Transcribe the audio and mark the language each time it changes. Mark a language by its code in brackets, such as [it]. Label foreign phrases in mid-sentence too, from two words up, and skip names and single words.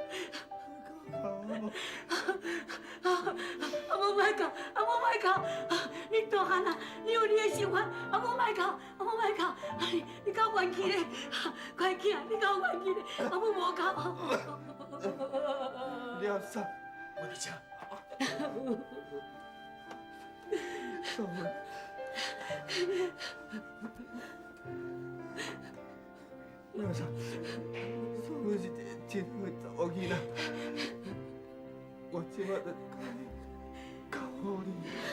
[nan] 阿母莫哭，阿母莫哭，你大汉啊，你有你的想法，阿母莫哭，阿母莫哭，你够元气咧，乖囝，你够元气咧，阿母无哭。了啥？我伫遮。宋文，了啥？宋文是一个真好的查某囡仔，我即马就教好你。